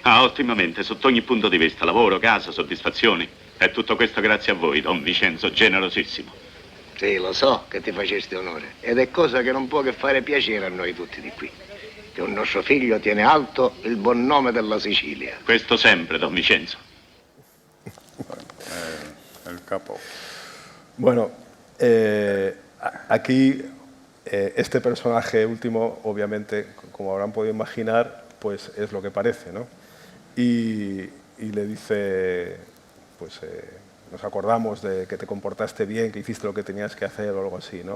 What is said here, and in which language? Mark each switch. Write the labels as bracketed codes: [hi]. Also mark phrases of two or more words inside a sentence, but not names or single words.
[it] Ah, ottimamente, sotto ogni punto di vista. Lavoro, casa, soddisfazioni. E tutto questo grazie a voi, Don Vincenzo, generosissimo. Sì, lo so che ti facesti onore. Ed è cosa che non può che fare piacere a noi tutti di qui. Che un nostro figlio tiene alto il buon nome della Sicilia. Questo sempre, Don Vincenzo. [es] El capo. Bueno, aquí este personaje último, obviamente, como habrán podido imaginar, pues es lo que parece, ¿no? Y le dice, pues nos acordamos de que te comportaste bien, que hiciste lo que tenías que hacer o algo así, ¿no?